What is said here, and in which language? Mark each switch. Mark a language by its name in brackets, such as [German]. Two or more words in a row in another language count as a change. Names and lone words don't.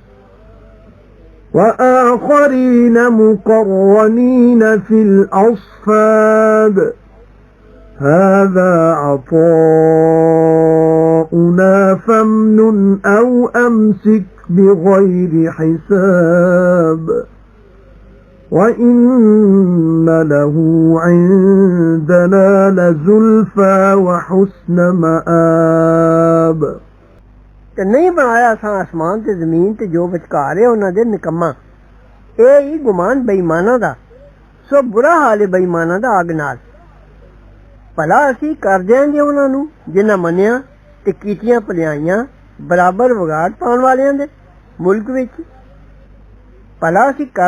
[Arabic] وآخرين مقرنين في الأصفاد هذا عطاؤنا فامنن أو أمسك بغير حساب وَإِنَّ لَهُ عِندَنَا لَزُلْفَى وَحُسْنَ مَآبٍ [Punjabi] ਤੇ ਨਹੀਂ ਬਣਾਇਆ ਅਸਾਂ ਆਸਮਾਨ ਤੇ ਜ਼ਮੀਨ ਤੇ ਜੋ ਵਿਚਕਾਰ ਹੈ ਉਹਨਾਂ ਦੇ ਨਿਕੰਮਾ ਇਹ ਹੀ ਗੁਮਾਨ ਬੇਈਮਾਨਾਂ ਦਾ ਸੋ ਬੁਰਾ ਹਾਲ ਹੈ ਬੇਈਮਾਨਾਂ ਦਾ ਅੱਗ ਨਾਲ ਭਲਾ ਅਸੀਂ ਕਰ ਦਿਆਂਗੇ ਉਹਨਾਂ ਨੂੰ ਜਿਨ੍ਹਾਂ ਮੰਨਿਆ ਤੇ ਕੀਤੀਆਂ ਭਲਾਈਆਂ ਬਰਾਬਰ ਵਿਗਾੜ ਪਾਉਣ ਵਾਲਿਆਂ ਦੇ ਮੁਲਕ ਵਿੱਚ ਭਲਾ ਅਸੀਂ ਕਰ